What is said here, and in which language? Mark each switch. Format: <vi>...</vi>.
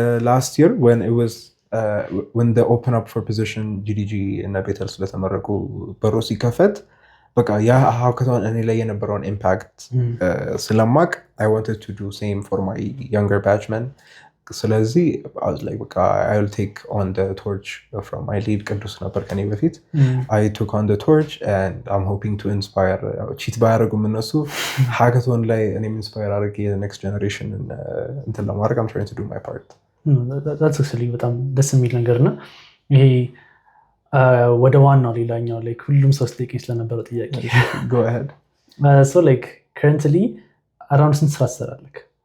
<en>last year when they open up for position GDG እና ቤተል</en> <am>ስለተመረቁ በሮ ሲከፈት በቃ ያ ሃክቶን እኔ ላይ የነበረውን ኢምፓክት ስለማቅ</am> <en>I wanted to do same for my younger batchmen ስለዚህ I was like በቃ I will take on the torch from my lead ቅዱስ</en> <am>ነበር ከኔ በፊት</am> <en>I took on the torch and I'm hoping to inspire cheat</en> <am>ባያረጉም እነሱ ሃክቶን ላይ እኔም ኢንስፓየር አድርጌ</am> <en>the next generation</en> <am>እንትን ለማድረግ</am> <en>I'm trying to do my part that's actually</en> <am>በጣም ደስ የሚል ነገር ነው ይሄ ወደ ዋናው ሌላኛው like ሁሉም ሰው ስጠይቀኝ ስለነበረው ጥያቄ</am> <en>go ahead so like currently around since</en> <am>ስራ ትሰራለህ</am>